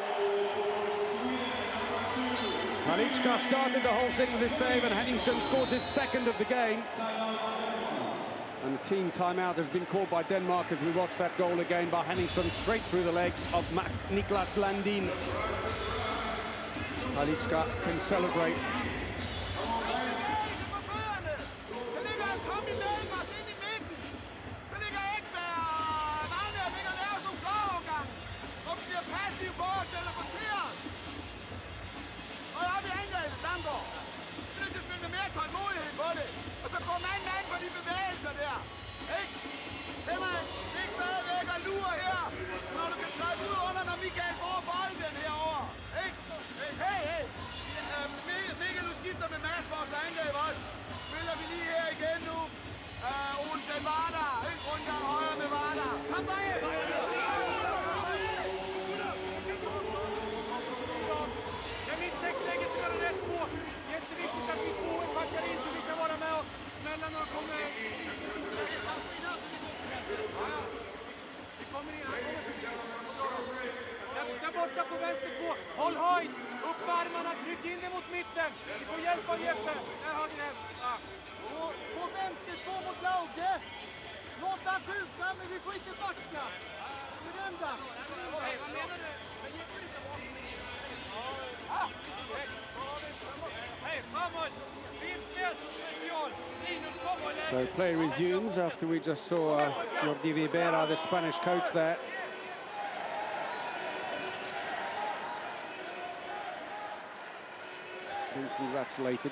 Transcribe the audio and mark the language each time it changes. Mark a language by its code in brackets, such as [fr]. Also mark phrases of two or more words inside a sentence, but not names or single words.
[en] Palička started the whole thing with his save, and Henningsen scores his second of the game. And the team timeout has been called by Denmark as we watch that goal again by Henningsen straight through the legs of Niklas Landin. Palička can celebrate. [da] Og så går mand på de bevægelser der. Ikke? Det er stadigvæk at lure her, når du kan træde ud under, når Michael får bolden herovre. Ikke? Hey! Michael, du skifter med Mads for os angreb også. Spiller vi lige her igen nu. Olsen var der. Ikke? Rundgang højre med var der. Kom bare ind! [sv] Jag minns läget för rätt på. Jätteviktigt att vi får backar in så vi kan vara med och smälla när de kommer. Vi kommer in. Där borta på vänster två. Håll höjd. Upp med armarna. Tryck in det mot mitten. Vi får hjälp av Jeppe. Där har ni den. På vänster två mot Lauge. Låt han skjuta, men vi får inte backa. Berömda. Vad menar du? [en] So play resumes after we just saw Jordi Ribera, the Spanish coach there. Being congratulated.